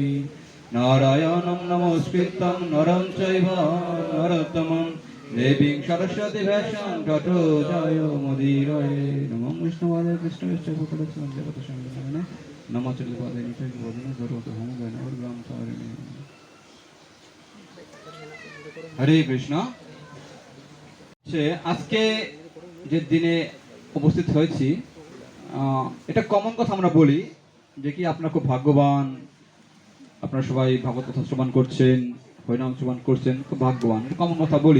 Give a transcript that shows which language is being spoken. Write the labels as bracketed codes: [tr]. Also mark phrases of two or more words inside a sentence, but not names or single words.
[sa] नारायणं नमस्कृतं नरं चैव नरोत्तमं देवीं सरस्वती व्यासं ततो जयमुदीरये। नमो विष्णुपादाय कृष्णविष्णुपदस्वामिने नमो चन्द्रपादाय नित्यं सर्वतोमुखाय नमोर्ग्रामचारिणे। हरे कृष्ण। [bn] আজকে যে দিনে উপস্থিত হয়েছি, এটা কমন কথা আমরা বলি যে কি আপনারা খুব ভাগ্যবান, আপনারা সবাই ভাগবত কথা শ্রবণ করছেন, হরিনাম শ্রবণ করছেন, খুব ভাগ্যবান, এটা কমন কথা বলি।